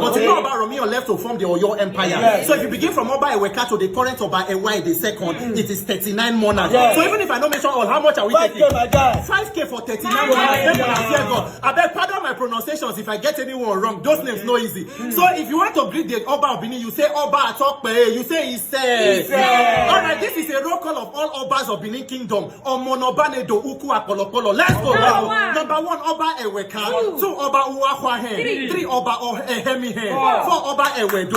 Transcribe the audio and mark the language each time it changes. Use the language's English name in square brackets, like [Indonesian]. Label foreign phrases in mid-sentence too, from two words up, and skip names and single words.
[English] But you know Oba Romeo left to form the Oyo Empire. So if you begin from Oba Eweka to the current Oba Ewa the second, it is 39 monarchs. So even if I don't mention all, how much are we taking? 5K for 39 monarchs. I beg pardon my pronunciations if I get anyone wrong. Those names no easy. So if you want to greet the Oba of Benin, you say Oba Okpebholo, you say Ise. Alright, this is a roll call of all Obas of Benin Kingdom. [Bini] Omonobanedo Uku Apolopolo. [English] Let's go. Number 1, Oba Eweka. 2, Oba Uwakwahen. 3, Oba Ehemihen. 4, Oba Ewedo.